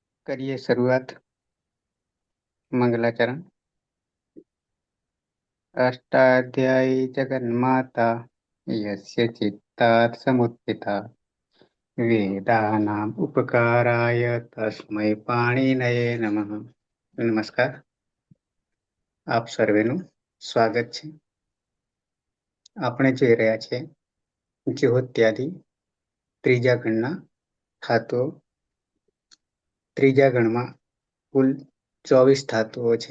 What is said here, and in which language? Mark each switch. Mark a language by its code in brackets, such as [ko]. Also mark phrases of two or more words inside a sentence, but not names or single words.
[hi] करिए शुरुआत। मंगलाचरण। [sa] अष्टाध्यायी जगन्माता यस्य चित्तात् समुत्थिता वेदानाम् उपकाराय तस्मै पाणिनये नमः। [hi] नमस्कार, [gu] આપ સર્વેનું સ્વાગત છે. આપણે જોઈ રહ્યા છે જ્યોત્યાદિ ત્રીજા ગણના ધાતુઓ. ત્રીજા ગણમાં કુલ 24 ધાતુઓ છે.